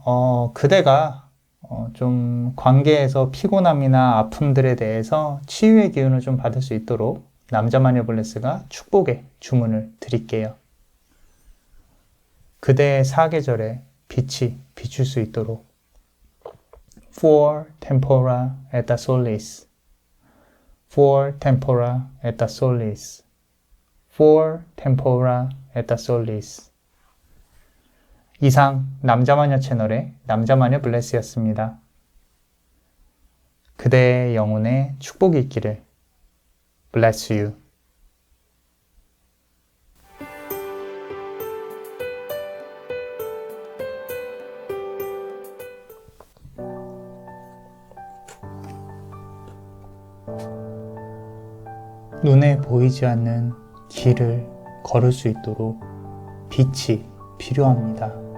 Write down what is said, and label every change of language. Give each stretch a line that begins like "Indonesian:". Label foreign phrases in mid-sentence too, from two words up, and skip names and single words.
Korean: 그대가 좀 관계에서 피곤함이나 아픔들에 대해서 치유의 기운을 좀 받을 수 있도록 남자마녀 블레스가 축복의 주문을 드릴게요. 그대의 사계절에 빛이 비출 수 있도록
Latin: For tempora et solis. For tempora et solis. For tempora et solis.
Korean: 이상 남자마녀 채널의 남자마녀 블레스였습니다. 그대의 영혼에 축복이 있기를.
English: Bless you.
Korean: 눈에 보이지 않는 길을 걸을 수 있도록 빛이 필요합니다.